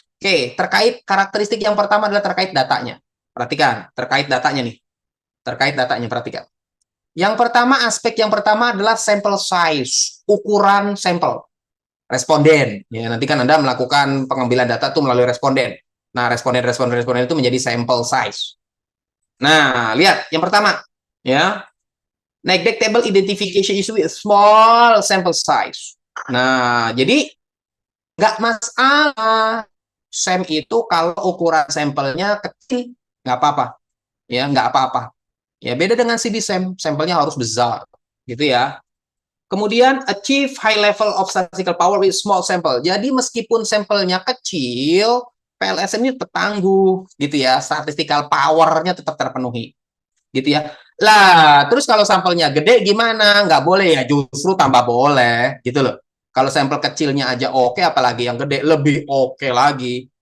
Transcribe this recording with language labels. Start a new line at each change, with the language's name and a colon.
Indonesian: Oke, terkait karakteristik yang pertama adalah terkait datanya. Perhatikan, terkait datanya nih. Terkait datanya, perhatikan. Aspek yang pertama adalah sample size, ukuran sampel responden. Ya, nanti kan Anda melakukan pengambilan data itu melalui responden. Nah, responden itu menjadi sample size. Nah, lihat yang pertama, ya.
English: Neglect table identification issue with small sample size.
Indonesian: Nah, jadi nggak masalah SEM itu kalau ukuran sampelnya kecil, nggak apa-apa. Ya, nggak apa-apa. Ya, beda dengan CBSEM, sampelnya harus besar, gitu ya. Kemudian,
English: achieve high level of statistical power with small sample.
Indonesian: Jadi, meskipun sampelnya kecil, PLSM ini tetap tangguh, gitu ya. Statistical power-nya tetap terpenuhi, gitu ya. Lah, terus kalau sampelnya gede gimana? Nggak boleh ya, justru tambah boleh, gitu loh. Kalau sampel kecilnya aja oke, apalagi yang gede, lebih oke lagi.